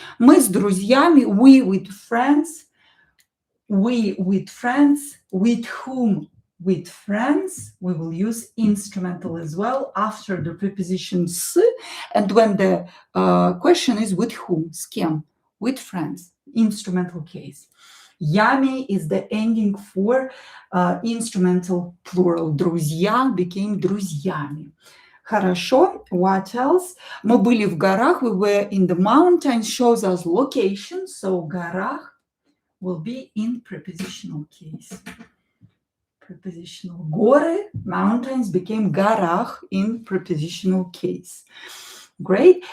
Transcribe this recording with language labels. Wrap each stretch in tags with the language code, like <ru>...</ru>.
<ru>Мы с друзьями,</ru> <en>we with friends, with whom? With friends, we will use instrumental as well after the preposition с, and when the question is with whom,</en> <ru>с кем,</ru> <en>with friends, instrumental case. Ями is the ending for instrumental plural. Друзья became друзьями.</en> <ru>Хорошо.</ru> <en>What else?</en> <ru>Мы были в горах.</ru> <en>We were in the mountains. Shows us location. So горах will be in prepositional case. Prepositional. Горы, mountains became горах in prepositional case. Great.</en>